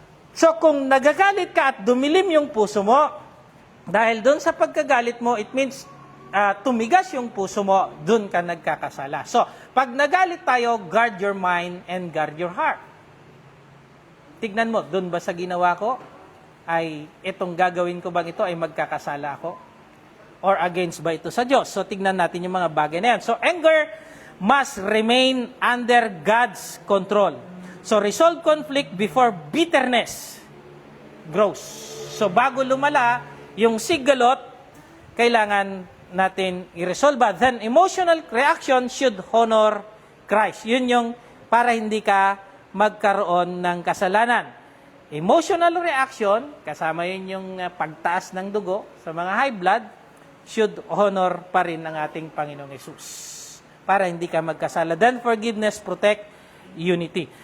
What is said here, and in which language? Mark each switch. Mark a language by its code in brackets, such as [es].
[tl] So kung nagagalit ka at dumilim yung puso mo, dahil doon sa pagkagalit mo, [en] it means [tl] tumigas yung puso mo, doon ka nagkakasala. [en] So, [tl] pag nagalit tayo, [en] guard your mind and guard your heart. [tl] Tignan mo, doon ba sa ginawa ko, ay itong gagawin ko bang ito ay magkakasala ako? [en] Or against [tl] ba ito sa Diyos? So, tignan natin yung mga bagay na yan. [en] So, anger must remain under God's control. So, resolve conflict before bitterness grows. [tl] So, bago lumala, yung sigalot, kailangan natin i-resolve. [en] Then, emotional reaction should honor Christ. [tl] Yun yung para hindi ka magkaroon ng kasalanan. [en] Emotional reaction, [tl] kasama yun yung pagtaas ng dugo sa mga high blood, [en] should honor [tl] pa rin ang ating Panginoong Yesus para hindi ka magkasala. [en] Then forgiveness, protect, unity.